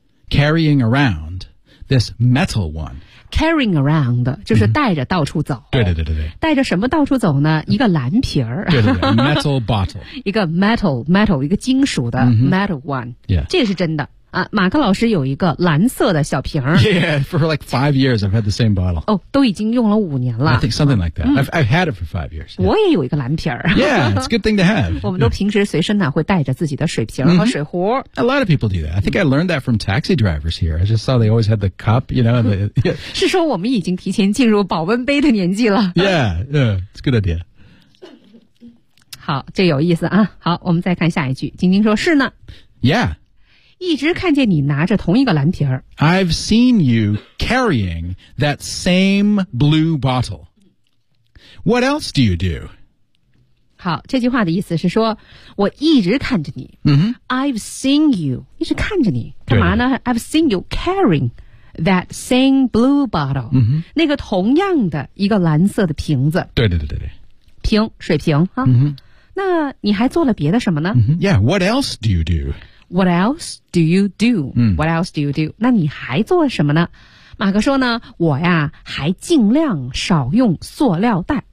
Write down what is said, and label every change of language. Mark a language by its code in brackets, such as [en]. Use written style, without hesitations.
[en] Carrying around this metal one. Carrying around [zh] 就是带着到处走、嗯、对对对对，带着什么到处走呢，一个蓝瓶儿，对对对 [en] metal bottle， [zh] 一个 metal 一个金属的 [en] metal one、嗯、 [zh] 这是真的啊。马克老师有一个蓝色的小瓶儿。 [en] Yeah, for like 5 years I've had the same bottle. [zh] 哦，都已经用了五年了。 [en] I think something like that、嗯、I've had it for 5 years、 yeah. [zh] 我也有一个蓝瓶儿。 [en] Yeah, it's a good thing to have. [zh] 我们都平时随身呢、啊、会带着自己的水瓶和水壶、 [en] mm-hmm. A lot of people do that. I think I learned that from taxi drivers here. I just saw they always had the cup, you know the,、yeah. [zh] 是说我们已经提前进入保温杯的年纪了。 [en] Yeah, yeah, it's a good idea. [zh] 好，这有意思啊。好，我们再看下一句。晶晶说是呢。 [en] Yeah. [zh] 一直看见你拿着同一个蓝瓶儿。 [en] I've seen you carrying that same blue bottle. What else do you do? [zh] 好，这句话的意思是说，我一直看着你。嗯、mm-hmm. [en] I've seen you [zh] 一直看着你干嘛呢 [en] ？I've seen you carrying that same blue bottle. 嗯、mm-hmm. [zh] 那个同样的一个蓝色的瓶子。对对对对对。瓶，水瓶哈。嗯、 mm-hmm. 那你还做了别的什么呢、 [en] mm-hmm. ？Yeah. What else do you do? What else do you do?、嗯、 What else do you do? [zh] 那你还做什么呢？马克说呢，我呀还尽量少用塑料袋。